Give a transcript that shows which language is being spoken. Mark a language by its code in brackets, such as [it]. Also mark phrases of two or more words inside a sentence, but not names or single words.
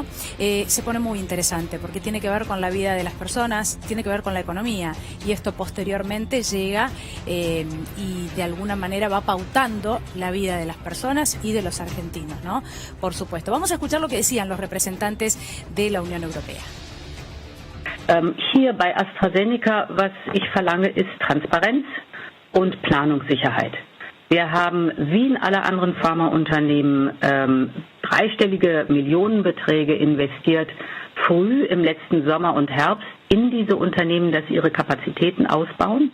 [es] Se pone muy interesante porque tiene que ver con la vida de las personas, tiene que ver con la economía y esto posteriormente llega y de alguna manera va pautando la vida de las personas y de los argentinos, ¿no? Por supuesto. Vamos a escuchar lo que decían los representantes de la Unión Europea. [de] Hier bei AstraZeneca, was ich verlange, ist Transparenz und Planungssicherheit. Wir haben, wie in alle anderen Pharmaunternehmen, dreistellige Millionenbeträge investiert, früh im letzten Sommer und Herbst in diese Unternehmen, dass sie ihre Kapazitäten ausbauen.